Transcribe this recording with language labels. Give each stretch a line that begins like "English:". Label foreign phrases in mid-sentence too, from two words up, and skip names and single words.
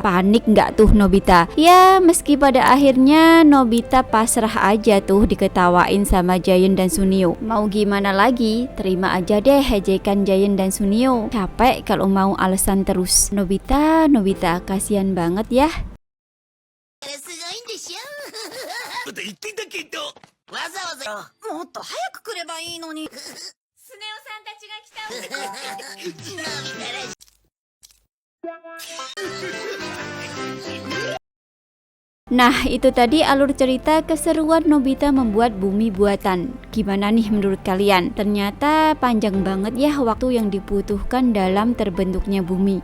Indonesian: Panik nggak tuh Nobita? Ya, meski pada akhirnya Nobita pasrah aja tuh diketawain sama Giant dan Sunio. Mau gimana lagi? Terima aja deh ejekan Giant dan Sunio. Capek kalau mau alasan terus. Nobita, kasihan banget ya.
Japanese: こと言ってたけど、わざわざ。もっと早く来ればいいのに。スネ夫さんたちが来た。
Indonesian: Nah, itu tadi alur cerita keseruan Nobita membuat bumi buatan. Gimana nih menurut kalian? Ternyata panjang banget ya waktu yang dibutuhkan dalam terbentuknya bumi.